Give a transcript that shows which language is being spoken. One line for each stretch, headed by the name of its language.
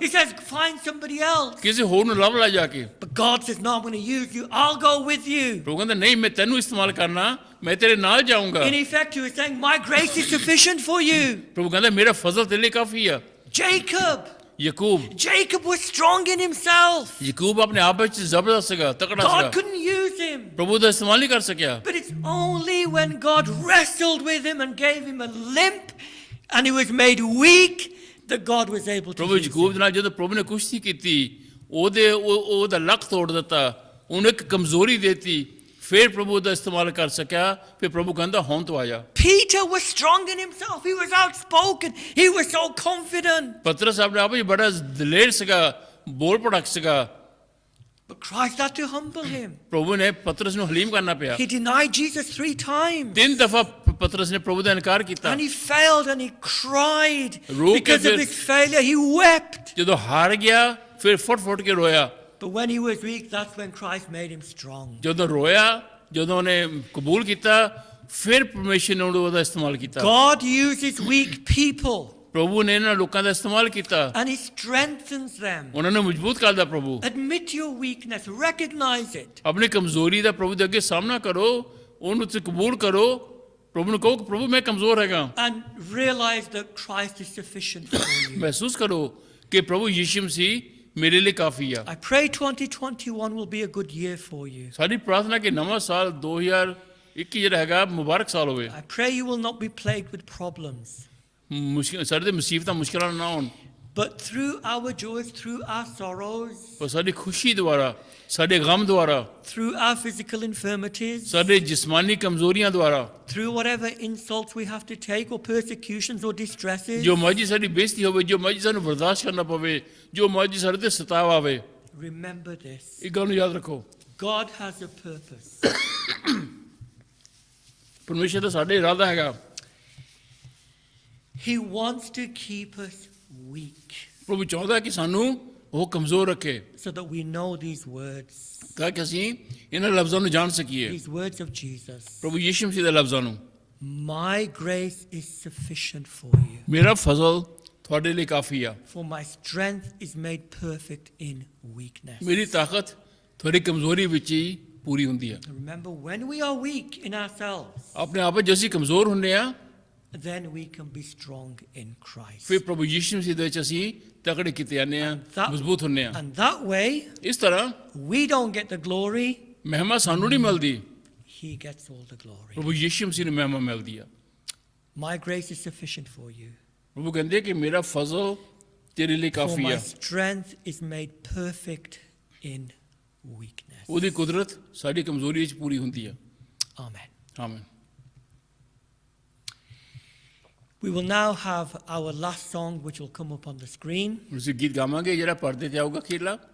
English: He says, find somebody else.
Punjabi: ਕਿਸੇ ਹੋਰ ਨੂੰ ਲੱਭ ਲੈ ਜਾ ਕੇ।
English: But God says, no, I'm going to use you. I'll go with you.
Punjabi: ਪ੍ਰਭੂ ਕਹਿੰਦਾ ਨਹੀਂ, ਮੈਂ ਤੈਨੂੰ ਇਸਤੇਮਾਲ ਕਰਨਾ, ਮੈਂ ਤੇਰੇ ਨਾਲ ਜਾਊਂਗਾ।
English: In effect, he was saying, my grace is sufficient for you.
Punjabi: ਪ੍ਰਭੂ ਕਹਿੰਦਾ ਮੇਰਾ ਫਜ਼ਲ ਤੇਰੇ ਲਈ ਕਾਫੀ ਆ।
English: Jacob. Jacob was strong in himself.
Punjabi: Yakub ਆਪਣੇ ਆਪ ਵਿੱਚ ਜ਼ਬਰਦਸਤ ਸੀਗਾ, ਤਕੜਾ
English: God
Punjabi: ਸੀਗਾ,
English: couldn't use him.
Punjabi: ਪ੍ਰਭੂ ਦਾ ਇਸਤੇਮਾਲ ਨਹੀਂ ਕਰ ਸਕਿਆ।
English: But it's only when God wrestled with him and gave him a limp and he was made weak that God was able to
Punjabi: ਪ੍ਰਭੂ
English: use him.
Punjabi: ਯਾਕੂਬ ਦੇ ਨਾਲ ਜਦੋਂ ਪ੍ਰਭੂ ਨੇ ਕੁਸ਼ਤੀ ਕੀਤੀ, ਉਹਦਾ ਲੱਕ ਤੋੜ ਦਿੱਤਾ, ਉਹਨੂੰ ਇੱਕ ਕਮਜ਼ੋਰੀ ਦੇਤੀ, ਫਿਰ ਪ੍ਰਭੂ ਦਾ ਇਸਤੇਮਾਲ ਕਰ ਸਕਿਆ। ਫਿਰ ਪ੍ਰਭੂ ਕਹਿੰਦਾ ਹੁਣ ਤੂੰ ਆ ਜਾ।
English: Peter was strong in himself. He was outspoken. He was so confident.
Punjabi: ਪਤਰਸ ਆਪਣੇ ਆਪ ਵਿੱਚ ਬੜਾ ਦਲੇਰ ਸੀਗਾ, ਬੋਲ ਪੜਕ ਸੀਗਾ,
English: But Christ had to humble him.
Punjabi: ਪ੍ਰਭੂ ਨੇ ਪਤਰਸ ਨੂੰ ਹਲੀਮ ਕਰਨਾ ਪਿਆ।
English: He denied Jesus 3 times.
Punjabi: 3 ਦਫਾ ਪਤਰਸ ਨੇ ਪ੍ਰਭੂ ਦਾ ਇਨਕਾਰ ਕੀਤਾ।
English: And he failed and he cried.
Punjabi: ਰੋ ਕੇ
English: Because of
Punjabi: ਫਿਰ-
English: his failure, he wept.
Punjabi: ਜਦੋਂ ਹਾਰ ਗਿਆ ਫਿਰ ਫੁੱਟ ਕੇ ਰੋਇਆ।
English: But when he was weak, that's when Christ made him strong.
Punjabi: ਜਦੋਂ ਰੋਇਆ, ਜਦੋਂ ਉਹਨੇ ਕਬੂਲ ਕੀਤਾ, ਫਿਰ ਪਰਮੇਸ਼ਰ ਨੇ ਉਹਦਾ ਇਸਤੇਮਾਲ ਕੀਤਾ।
English: God uses weak people
Punjabi: ਪ੍ਰਭੂ ਨੇ ਇਹਨਾਂ ਲੋਕਾਂ ਦਾ ਇਸਤੇਮਾਲ ਕੀਤਾ,
English: and he strengthens them.
Punjabi: ਉਹਨਾਂ ਨੂੰ ਮਜ਼ਬੂਤ ਕਰਦਾ। ਪ੍ਰਭੂ
English: Admit your weakness, recognize it.
Punjabi: ਆਪਣੀ ਕਮਜ਼ੋਰੀ ਦਾ ਪ੍ਰਭੂ ਦੇ ਅੱਗੇ ਸਾਹਮਣਾ ਕਰੋ, ਉਹਨੂੰ ਤੁਸੀਂ ਕਬੂਲ ਕਰੋ। ਪ੍ਰਭੂ ਨੂੰ ਕਹੋ ਕਿ ਪ੍ਰਭੂ ਮੈਂ ਕਮਜ਼ੋਰ ਹੈਗਾ।
English: And realize that Christ is sufficient for you.
Punjabi: ਮਹਿਸੂਸ ਕਰੋ ਕਿ ਪ੍ਰਭੂ ਯਿਸੂ ਮਸੀਹ ਮੇਰੇ ਲਈ ਕਾਫੀ ਆ।
English: I pray 2021 will be a good year for you.
Punjabi: ਸਾਡੀ ਪ੍ਰਾਰਥਨਾ ਕਿ ਨਵਾਂ ਸਾਲ 2021 ਜਿਹੜਾ ਹੈਗਾ ਮੁਬਾਰਕ ਸਾਲ ਹੋਵੇ।
English: I pray you will not be plagued with problems.
Punjabi: ਸਾਡੇ ਤੇ ਮੁਸੀਬਤਾਂ ਮੁਸ਼ਕਲਾਂ ਨਾ ਹੋਣ,
English: But through our joys, through our sorrows,
Punjabi: ਪਰ ਸਾਡੀ ਖੁਸ਼ੀ ਦੁਆਰਾ, ਸਾਡੇ ਗਮ ਦੁਆਰਾ,
English: through our physical infirmities,
Punjabi: ਸਾਡੇ ਜਿਸਮਾਨੀ ਕਮਜ਼ੋਰੀਆਂ ਦੁਆਰਾ,
English: through whatever insults we have to take or persecutions or distresses,
Punjabi: ਜੋ ਮਰਜ਼ੀ ਸਾਡੀ ਬੇਇੱਜ਼ਤੀ ਹੋਵੇ, ਜੋ ਮਰਜ਼ੀ ਸਾਨੂੰ ਬਰਦਾਸ਼ਤ ਕਰਨਾ ਪਵੇ, ਜੋ ਮਰਜ਼ੀ ਸਾਡੇ ਤੇ ਸਤਾਵ ਆਵੇ,
English: remember this.
Punjabi: ਇਹ ਗੱਲ ਨੂੰ ਯਾਦ ਰੱਖੋ,
English: God has a purpose.
Punjabi: ਪਰਮੇਸ਼ਰ ਦਾ ਸਾਡੇ ਇਰਾਦਾ ਹੈਗਾ।
English: He wants to keep us weak
Punjabi: ਪ੍ਰਭੂ ਚਾਹੁੰਦਾ ਕਿ ਸਾਨੂੰ ਉਹ ਕਮਜ਼ੋਰ ਰੱਖੇ,
English: so that we know these words,
Punjabi: ਤਾਂ ਕਿ ਅਸੀਂ ਇਹਨਾਂ ਲਫ਼ਜ਼ਾਂ ਨੂੰ ਜਾਣ ਸਕੀਏ।
English: these words of Jesus.
Punjabi: ਪ੍ਰਭੂ ਯਿਸੂ ਮਸੀਹ ਦੇ ਲਫ਼ਜ਼ਾਂ ਨੂੰ,
English: My grace is sufficient for you,
Punjabi: ਮੇਰਾ ਫਜ਼ਲ ਤੁਹਾਡੇ ਲਈ ਕਾਫੀ ਆ,
English: for my strength is made perfect in weakness.
Punjabi: ਮੇਰੀ ਤਾਕਤ ਤੁਹਾਡੀ ਕਮਜ਼ੋਰੀ ਵਿੱਚ ਹੀ ਪੂਰੀ ਹੁੰਦੀ ਆ।
English: Remember, when we are weak in ourselves,
Punjabi: ਆਪਣੇ ਆਪ ਵਿੱਚ ਅਸੀਂ ਕਮਜ਼ੋਰ ਹੁੰਦੇ ਆ,
English: then we can be strong in Christ.
Punjabi: ਫਿਰ ਪ੍ਰਭੂ ਯਿਸੂ ਮਸੀਹ ਦੇ ਵਿੱਚ ਅਸੀਂ ਤਕੜੇ ਕੀਤੇ ਜਾਂਦੇ ਆ, ਮਜ਼ਬੂਤ ਹੁੰਦੇ ਆ।
English: And that way,
Punjabi: ਇਸ ਤਰ੍ਹਾਂ
English: we don't get the glory,
Punjabi: ਮਹਿਮਾ ਸਾਨੂੰ ਨਹੀਂ ਮਿਲਦੀ,
English: He gets all the glory.
Punjabi: ਪ੍ਰਭੂ ਯਿਸੂ ਮਸੀਹ ਨੂੰ ਮਹਿਮਾ ਮਿਲਦੀ ਆ।
English: My grace is sufficient for you,
Punjabi: ਪ੍ਰਭੂ ਕਹਿੰਦੇ ਕਿ ਮੇਰਾ ਫਜ਼ਲ ਤੇਰੇ ਲਈ
English: for
Punjabi: ਕਾਫੀ
English: my
Punjabi: ਆ,
English: strength is made perfect in weakness.
Punjabi: ਉਹਦੀ ਕੁਦਰਤ ਸਾਡੀ ਕਮਜ਼ੋਰੀ ਵਿੱਚ ਪੂਰੀ ਹੁੰਦੀ ਆ।
English: Amen.
Punjabi: ਆਮੀਨ।
English: We will now have our last song, which will come up on the screen,
Punjabi: ਹੁਣ ਅਸੀਂ ਗੀਤ ਗਾਵਾਂਗੇ ਜਿਹੜਾ ਪਰਦੇ ਤੇ ਆਊਗਾ ਅਖੀਰਲਾ,